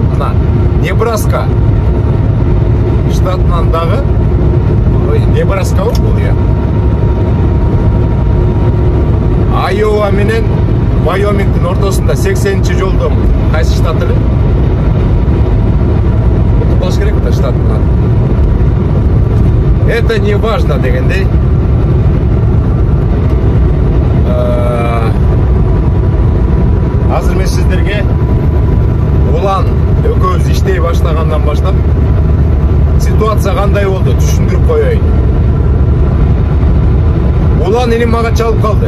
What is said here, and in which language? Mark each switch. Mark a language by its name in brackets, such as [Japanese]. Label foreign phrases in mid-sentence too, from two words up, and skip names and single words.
[Kyrgyz] Мына Небраска штатынан дагы, Небраска бул я. Айова менен Вайомингдин ортосунда 80-нчи жолдом кайсы штат эле? Болуш керек да штатынан. [Russian] Это не важно дегендей. [Kyrgyz] Азыр мен сиздерге улан экөөбүз иштей баштагандан баштап ситуация кандай болду түшүндүрүп коеюн. Улан иним мага чалып калды.